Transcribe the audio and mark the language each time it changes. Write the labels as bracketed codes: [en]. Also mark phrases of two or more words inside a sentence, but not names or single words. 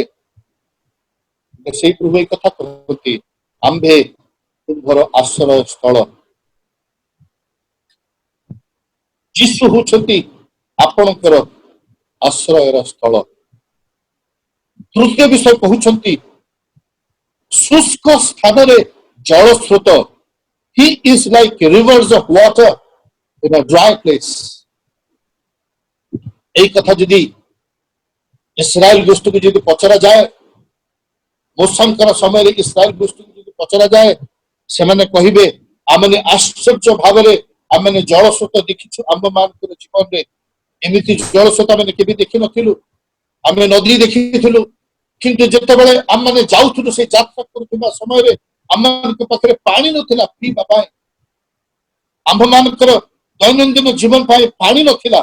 [or] ସେଇ ପ୍ରଭୁ ଏଇ କଥା କହନ୍ତି ଆମ୍ଭେ ତୁମ୍ଭର ଆଶ୍ରୟ ସ୍ଥଳ। ଯୀଶୁ ହେଉଛନ୍ତି ଆପଣଙ୍କର ଆଶ୍ରୟର ସ୍ଥଳ। ତୃତୀୟ ବିଷୟ କହୁଛନ୍ତି ଶୁଷ୍କ ସ୍ଥାନରେ ଜଳ ସ୍ରୋତ, [en] he is like rivers of water in a dry place। [or] ଏଇ କଥା ଯଦି ଇସ୍ରାଏଲ ଗୋଷ୍ଠୀକୁ ଯଦି ପଚରା ଯାଏ, ମୋଶଙ୍କର ସମୟରେ ଇସ୍ରାଏଲ ଗୋଷ୍ଠୀକୁ ଯଦି ପଚରା ଯାଏ, ସେମାନେ କହିବେ ଆମେ ଆଶ୍ଚର୍ଯ୍ୟ ଭାବରେ ଆମେ ଜଳସ୍ରୋତ ଦେଖିଛୁ, ଆମ୍ଭମାନଙ୍କର ଜୀବନରେ ଏମିତି ଜଳସ୍ରୋତ ଆମେ କେବେ ଦେଖିନଥିଲୁ, ଆମେ ନଦୀ ଦେଖିଥିଲୁ, କିନ୍ତୁ ଯେତେବେଳେ ଆମେ ଯାଉଥିଲୁ ସେଇ ଯାତ୍ରା କରୁଥିବା ସମୟରେ ଆମମାନଙ୍କ ପାଖରେ ପାଣି ନଥିଲା ପିଇବା ପାଇଁ, ଆମ୍ଭମାନଙ୍କର ଦୈନନ୍ଦିନ ଜୀବନ ପାଇଁ ପାଣି ନଥିଲା।